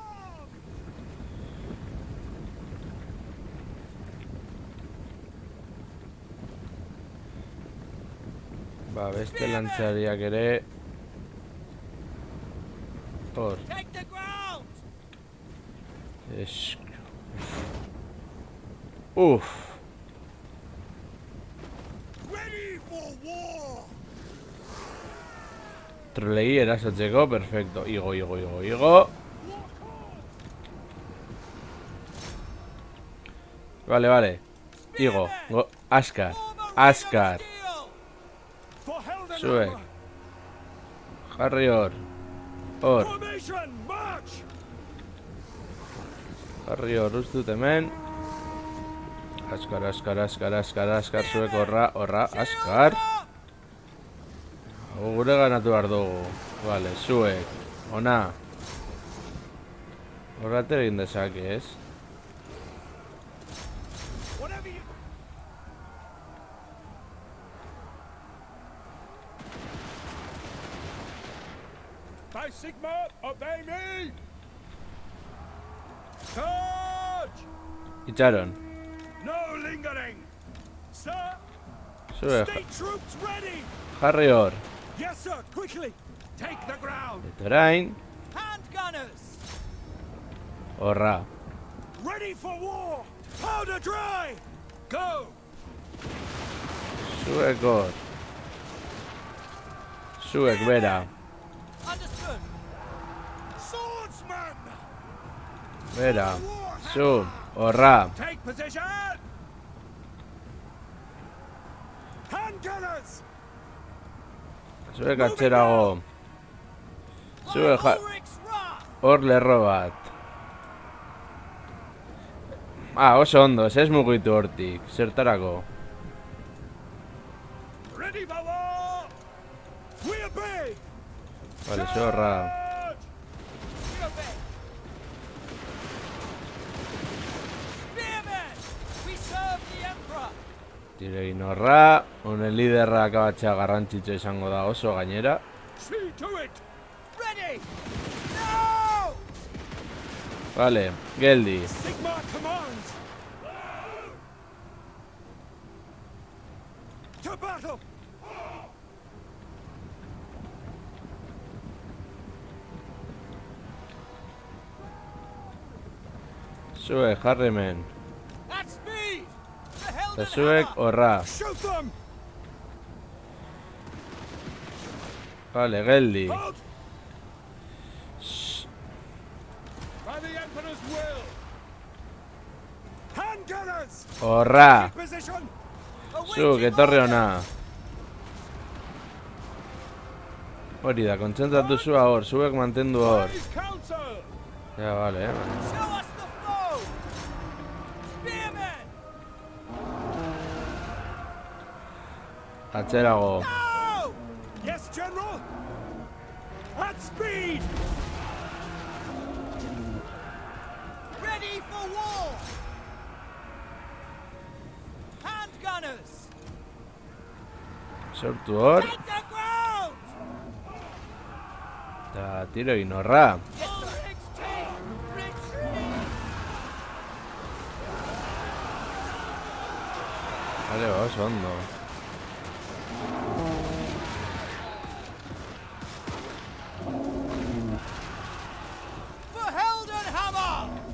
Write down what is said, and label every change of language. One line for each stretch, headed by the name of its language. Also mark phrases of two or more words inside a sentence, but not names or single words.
Basque: Ba, beste lantzariak ere. Hor. Es... Uf.
English: Ready for war!
Basque: Trolei erasotzeko, perfecto. Igo. Vale. Igo. Askar.
English: For Helden
Basque: Zuek. Jarri hor.
English: Formation, march!
Basque: Jarri hor, ustut hemen. Askar, zuek horra, askar. Gure ganatu behar dugu. Vale, zuek. Ona. Horrater egin dezake, ez?
English: Whatever you... By Sigma, obey me! Charge!
Basque: Itxaron.
English: No lingering! Sir,
Basque: Zuek.
English: state troops ready!
Basque: Jarri hor.
English: Yes, sir, quickly! Take the ground!
Basque: Eta orain.
English: Handgunners!
Basque: Horra.
English: Ready for war! Powder dry! Go!
Basque: Zuek hor. Zuek bera.
English: Understood. Swordsman!
Basque: Bera. Zu. Horra.
English: Take position! Handgunners!
Basque: Zuek atzerago. Zuek
English: Ulrich's wrath!
Basque: hor lerro bat. Oso ondo, ez mugitu hortik. Zertarako.
English: Ready for war! We obey!
Basque: Vale, zorra.
English: Charge! We obey. Spearmen! We serve the Emperor!
Basque: Tiregin horra. Honen liderra akabatzea garrantzitsua izango da oso gainera.
English: See to it! Ready! No!
Basque: Vale, geldi.
English: Sigma commands! To battle!
Basque: Zuek jarri hemen.
English: At speed! The
Basque: Eta Helden zuek
English: Hammer!
Basque: horra.
English: Shoot them!
Basque: Vale, geldi.
English: Halt! By the Emperor's will! Handgunners!
Basque: Horra.
English: Position!
Basque: Zuk, etorri hona. Hori da, kontzentratu zua hor, zuek mantendu hor.
English: Raise council!
Basque: Ja, vale,
English: Show us the foe! Spearmen!
Basque: Atzerago.
English: No! Yes, General! At speed! Ready for war! Handgunners!
Basque: Sortu hor.
English: Take the ground!
Basque: Eta tiro egin horra.
English: Ulrich's team! Retreat!
Basque: Vale, oso ondo.
English: For Helden Hammer!